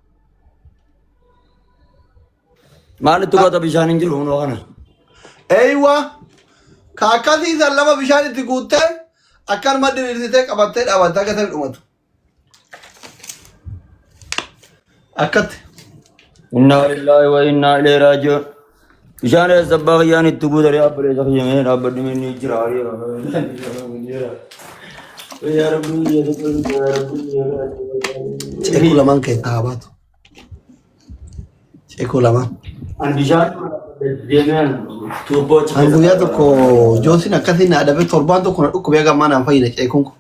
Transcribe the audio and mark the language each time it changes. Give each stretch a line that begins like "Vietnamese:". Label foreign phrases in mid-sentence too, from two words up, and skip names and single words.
Oromo: Maalitti goota bishaan hin jiru hundoo kana? Eeywa ka akkasii san lama bishaan itti guuttee akkanuma diriirsitee qabattee dhaabattee akka ta'e dhumatu. Akkatti.
Arabic: إنا لله وإنا إليه راجعون.
Oromo: Bishaan eessa abbaa kiyyaan itti guutanii abboleessa kiyyamee dhaabbadhu inni jira. Ceekuu lamaan keessaa haa baatu. Ceekuu lamaan. Guyyaa tokko Joosiin akkasii na adabee torbaan tokko na dhukkubee gammaa naan fayyina ceekuun kun.